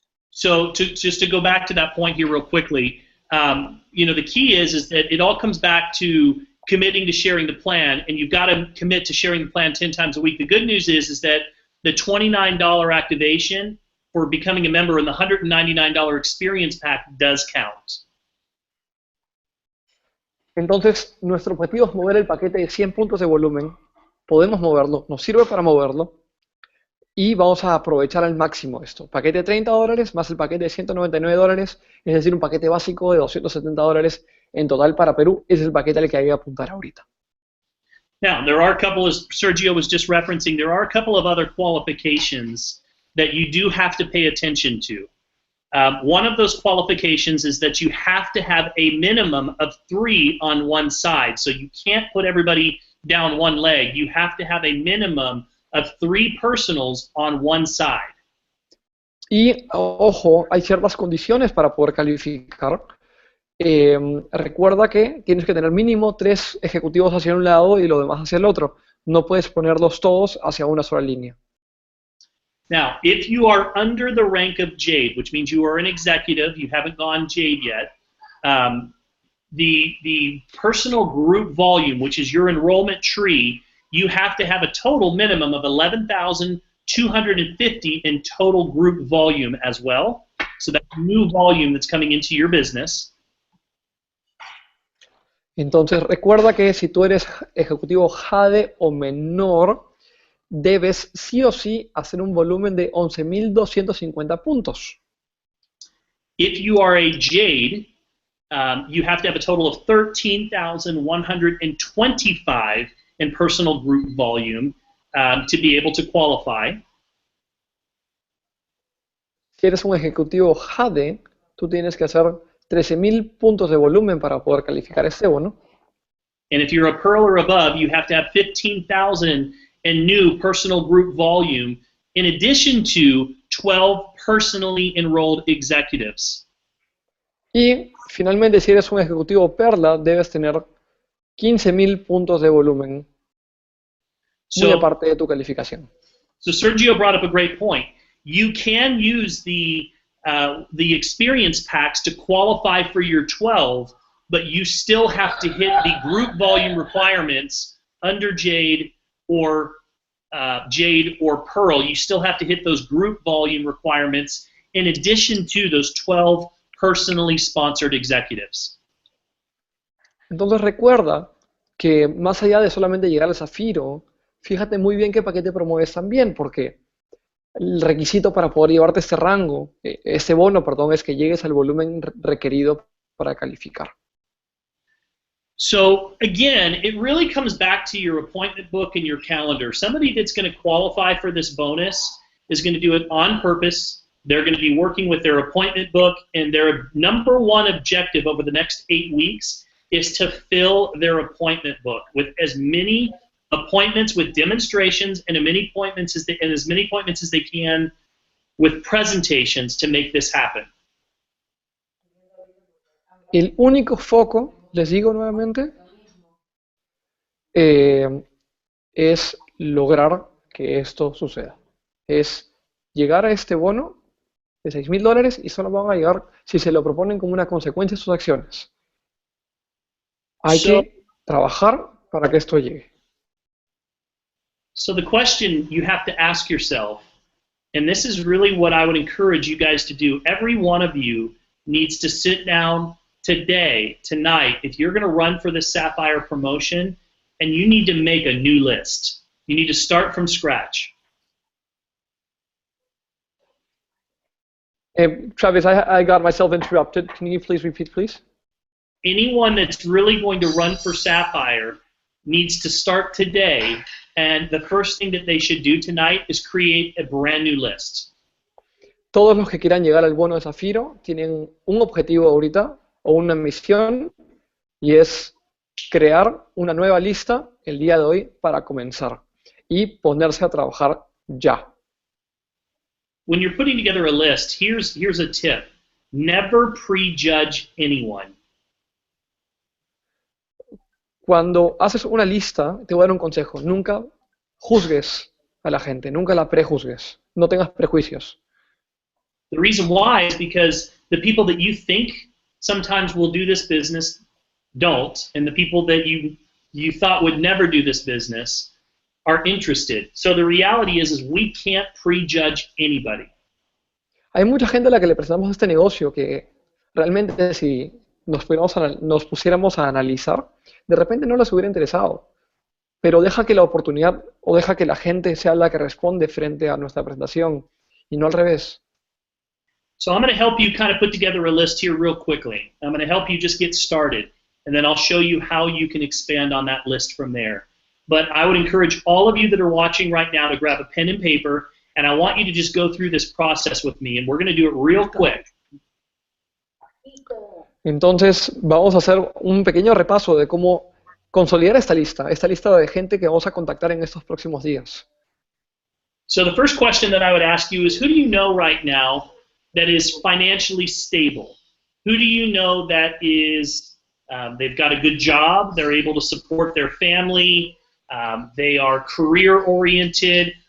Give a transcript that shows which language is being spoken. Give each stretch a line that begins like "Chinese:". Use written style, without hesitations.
English: So just to go back to that point here real quickly, the key is that it all comes back to committing to sharing the plan, and you've got to commit to sharing the plan 10 times a week. The good news is that the $29 activation for becoming a member in the $199 experience pack does count.
Spanish: Entonces, nuestro objetivo es mover el paquete de 100 puntos de volumen. Podemos moverlo, nos sirve para moverlo. Y vamos a aprovechar al máximo esto. Paquete de $30 más el paquete de $199, es decir, un paquete básico de $270 en total para Perú. Ese es el paquete al que hay que apuntar ahorita.
English: Now, there are a couple, as Sergio was just referencing, there are a couple of other qualifications that you do have to pay attention to. One of those qualifications is that you have to have a minimum of 3 on one side. So you can't put everybody down one leg. You have to have a minimum of 3 personals on one side.
Spanish: Y, ojo, hay ciertas condiciones para poder calificar. Recuerda que tienes que tener mínimo 3 ejecutivos hacia un lado y lo demás hacia el otro. No puedes ponerlos todos hacia una sola línea.
English: Now, if you are under the rank of Jade, which means you are an executive, you haven't gone Jade yet, the personal group volume, which is your enrollment tree, you have to have a total minimum of 11,250 in total group volume as well. So that's new volume that's coming into your business.
Spanish: Entonces, recuerda que si tú eres ejecutivo Jade o menor, debes sí o sí hacer un volumen de 11,250 puntos.
English: If you are a Jade, you have to have a total of 13,125 in personal group volume to be able to qualify.
Spanish: Si eres un ejecutivo Jade, tú tienes que hacer 13,000 puntos de volumen para poder calificar este bono.
English: And if you're a Pearl or above, you have to have 15,000 in new personal group volume, in addition to 12 personally enrolled executives.
Spanish: Y finalmente, si eres un ejecutivo Perla, debes tener 15,000 puntos de volumen, muy aparte de tu calificación.
English: So Sergio brought up a great point. You can use the experience packs to qualify for your 12, but you still have to hit the group volume requirements under Jade or Jade, or Pearl, you still have to hit those group volume requirements in addition to those 12 personally sponsored executives.
Spanish: Entonces recuerda que más allá de solamente llegar al Zafiro, fíjate muy bien qué paquete promueves también, porque el requisito para poder llevarte este rango, este bono, perdón, es que llegues al volumen requerido para calificar.
English: So again, it really comes back to your appointment book and your calendar. Somebody that's going to qualify for this bonus is going to do it on purpose. They're going to be working with their appointment book, and their number one objective over the next 8 weeks is to fill their appointment book with as many appointments with demonstrations and as many appointments as they can with presentations to make this happen.
Spanish: El único foco, les digo nuevamente, es lograr que esto suceda. Es llegar a este bono de $6,000 y solo van a llegar si se lo proponen como una consecuencia de sus acciones. Hay que trabajar para que esto llegue.
English: So the question you have to ask yourself, and this is really what I would encourage you guys to do, every one of you needs to sit down today, tonight, if you're going to run for the Sapphire promotion, and you need to make a new list. You need to start from scratch. Travis, I got myself interrupted. Can you please repeat, please? Anyone that's really going to run for Sapphire needs to start today, and the first thing that they should do tonight is create a brand new list.
Spanish: Todos los que quieran llegar al bono de Zafiro tienen un objetivo ahorita o una misión, y es crear una nueva lista el día de hoy para comenzar y ponerse a trabajar ya.
English: When you're putting together a list, here's a tip. Never prejudge anyone.
Spanish: Cuando haces una lista, te voy a dar un consejo. Nunca juzgues a la gente, nunca la prejuzgues. No tengas prejuicios.
English: The reason why is because the people that you think sometimes will do this business don't, and the people that you thought would never do this business are interested. So the reality is we can't prejudge anybody.
Spanish: Hay mucha gente a la que le presentamos este negocio que realmente si nos pusiéramos a analizar, de repente no les hubiera interesado. Pero deja que la oportunidad o deja que la gente sea la que responde frente a nuestra presentación y no al revés.
English: So I'm going to help you kind of put together a list here real quickly. I'm going to help you just get started, and then I'll show you how you can expand on that list from there. But I would encourage all of you that are watching right now to grab a pen and paper, and I want you to just go through this process with me, and we're going to do it real quick.
Spanish: Entonces vamos a hacer un pequeño repaso de cómo consolidar esta lista de gente que vamos a contactar en estos próximos días.
English: So the first question that I would ask you is, who do you know right now that is financially stable? Who do you know that is, they've got a good job, they're able to support their family, they are career-oriented?